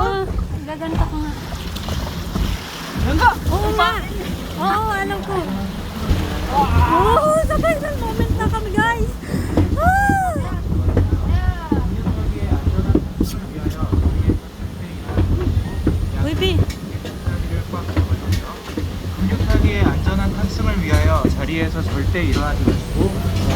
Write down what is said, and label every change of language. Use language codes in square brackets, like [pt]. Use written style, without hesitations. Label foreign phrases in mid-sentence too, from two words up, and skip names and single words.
[tl] Oh, gaganto ko nga. Ganda! Oo nga! Oo, alam ko. Oo, sa [en] final moment [tl] na kami, guys! Ah! Uy, B! [ko] 급격하게 안전한 탑승을 위하여 자리에서 절대 일어나지 마시고